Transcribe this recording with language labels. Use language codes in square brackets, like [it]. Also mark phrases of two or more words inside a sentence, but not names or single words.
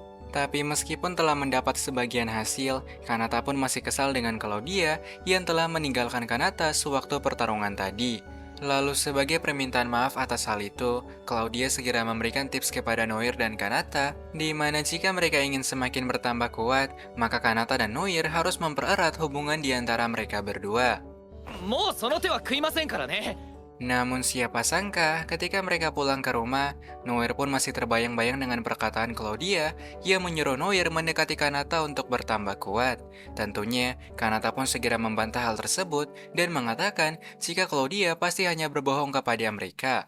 [id] Tapi meskipun telah mendapat sebagian hasil, Kanata pun masih kesal dengan Claudia yang telah meninggalkan Kanata sewaktu pertarungan tadi. Lalu sebagai permintaan maaf atas hal itu, Claudia segera memberikan tips kepada Noir dan Kanata, di mana jika mereka ingin semakin bertambah kuat, maka Kanata dan Noir harus mempererat hubungan di antara mereka berdua. [ja] もうその手は食いませんからね。 [id] Namun siapa sangka ketika mereka pulang ke rumah, Noir pun masih terbayang-bayang dengan perkataan Claudia yang menyuruh Noir mendekati Kanata untuk bertambah kuat. Tentunya, Kanata pun segera membantah hal tersebut dan mengatakan jika Claudia pasti hanya berbohong kepada mereka.